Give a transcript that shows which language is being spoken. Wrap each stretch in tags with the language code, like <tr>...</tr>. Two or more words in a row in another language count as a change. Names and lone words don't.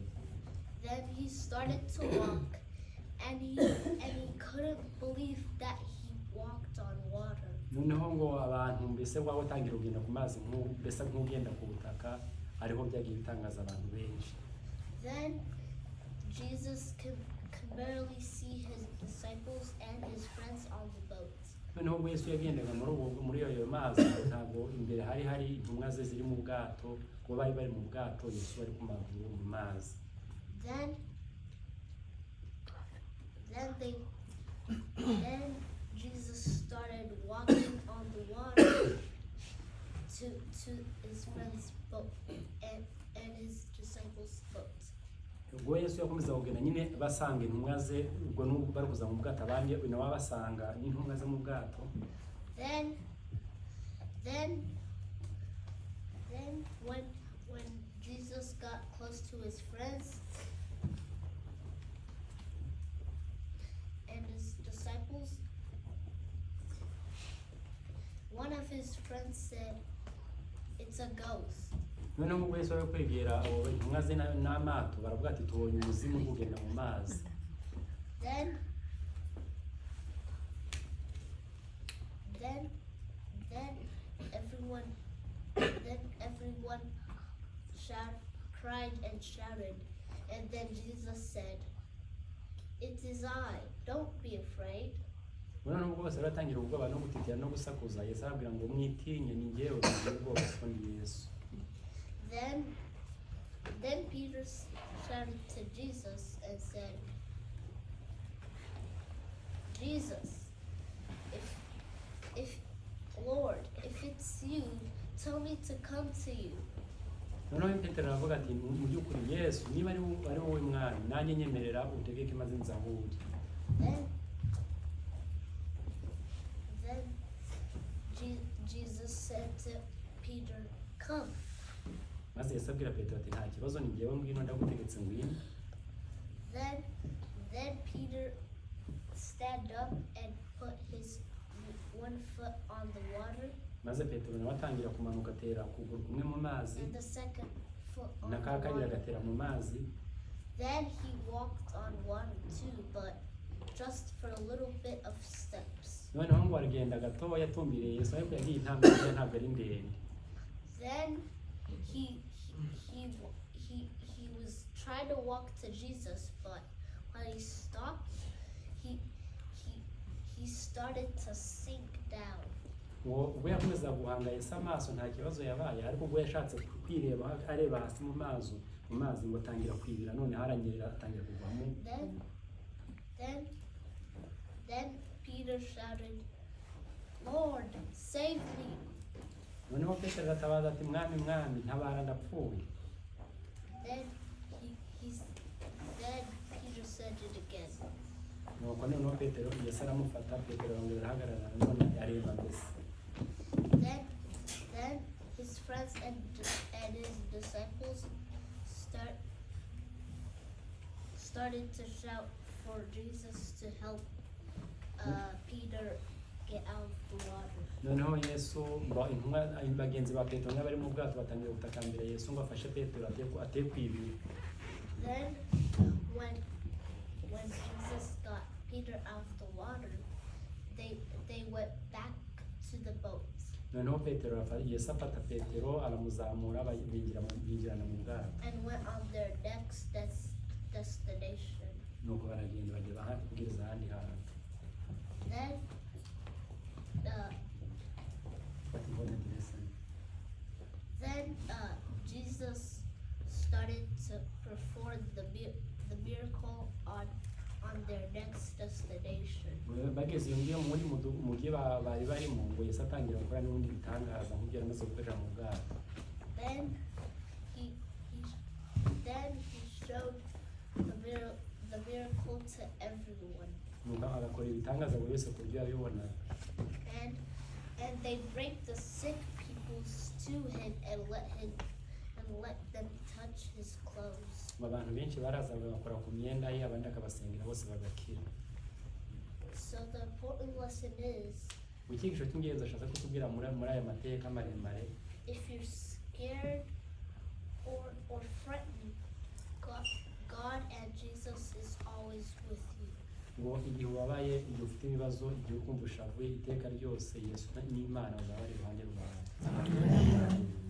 <en>Then he started to walk, and he couldn't believe that he walked on water.</en> <rw>noneho ngo abantu mbese waba utangira kugenda ku mazi mbese nk'ugenda ku butaka ariho byagiye bitangaza abantu benshi</rw> <en>Then Jesus could barely see his disciples and his friends on the boat.</en> <rw>noneho ubwo Yesu yagendaga muri ayo mazi ntabwo imbere hari intumwa ze ziri mu bwato kuba bari bari mu bwato Yesu ari ku maguru mu mazi</rw> <en>Then Jesus started walking on the water to his friend's boat and his disciples' boat.</en> <rw>ubwo Yesu yakomeza kugenda nyine basanga intumwa ze ubwo n'ubwo bari kuza mu bwato abandi nawe basanga n'intumwa ze mu bwato</rw> <en>Then when Jesus got close to his friends and his disciples, one of his friends said, "It's a ghost."</en> <rw>noneho ubwo Yesu ari kwegera abo intumwa ze n'amato baravuga ati tubonye umuzimu kugenda mu mazi</rw> <en>Then everyone cried and shouted, and then Jesus said, "It is I. Don't be afraid."</en> <rw>noneho ubwo bose baratangira ubwoba no gutitira no gusakuza Yesu arabwira ngo mwitinye ni njyewe ugiye ubwoba kuko ndi Yesu</rw> <en>Then Peter shouted to Jesus and said, "Jesus, if Lord, if it's you, tell me to come to you."</en> <rw>noneho Petero aravuga ati mu by'ukuri Yesu niba ari wowe mwami nanjye nyemerera utegeke maze nzahure</rw> <en>Then Jesus said to Peter, "Come."</en> <rw>maze Yesu abwira Petero ati nta kibazo ni njyewe ngwino ndagutegetse ngwino</rw> <en>Then Peter stand up and put his one foot on the water</en> <rw>maze Petero nawe atangira kumanuka atera ukuguru kumwe mu mazi</rw> <en>and the second foot on</en> <rw>na</rw> <en>the</en> <rw>ka kabiri</rw> <en>water.</en> <rw>agatera mu mazi</rw> <en>Then he walked on water too, but just for a little bit of steps.</en> <rw>noneho ngo aragenda gatoya atumbiriye Yesu ariko yagiye intambwe ye ntabwo ari ndende</rw> <en>Then he was trying to walk to Jesus, but when he stopped, he started to sink down.</en> <rw>ubwo yakomeza guhanga Yesu amaso nta kibazo yabaye ariko ubwo yashatse kwireba areba hasi mu mazi ngo atangira kwibira none harangirira atangira kuvamo</rw> <en>Then Peter shouted, "Lord, save me."</en> <rw>noneho Petero aratabaza ati mwami ntabara ndapfuye</rw> <en>Then Peter said it again.</en> <rw>nuko noneho Petero Yesu aramufata Petero arongera arahagarara none areba mbese</rw> <en>Then his friends and his disciples started to shout for Jesus to help Peter get out of the water.</en> <rw>noneho Yesu intumwa bagenzi ba Petero n'abari mu bwato batangira gutakambira Yesu ngo afashe Petero ate kwibira</rw> <en>Then when Jesus got Peter out of the water, they went back to the boat.</en> <rw>noneho Petero Yesu afata Petero aramuzamura binjirana mu bwato</rw> <en>And went on their next destination.</en> <rw>nuko baragenda bagera kubwiriza ahandi hantu</rw> <en>Then Jesus started to perform the miracle on their next destination.</en> <rw>bageze iyo ngiyo muri mugiye bari barimo ngo Yesu atangira gukora n'ubundi bitangaza nk'ibyo yaramaze gukorera mu bwato</rw> <en>Then he showed the miracle to everyone.</en> <rw>nuko agakora ibitangaza buri wese ku buryo yabibona</rw> <en>And they bring the sick people to him and let them touch his clothes.</en> <rw>ngo abantu benshi barazaga bagakora ku myenda ye abandi akabasengera bose bagakira.</rw> <en>So the important lesson is,</en> <rw>Mu cyigisho cy'ingenzi ashaka kutubwira muri aya mateka maremare,</rw> <en>if you're scared or threatened, God and Jesus is always with you.</en> <rw>ngo igihe ubabaye, igihe ufite ibibazo, igihe ukumva ushavuye, iteka ryose Yesu n'Imana bazaba bari iruhande rwawe.</rw>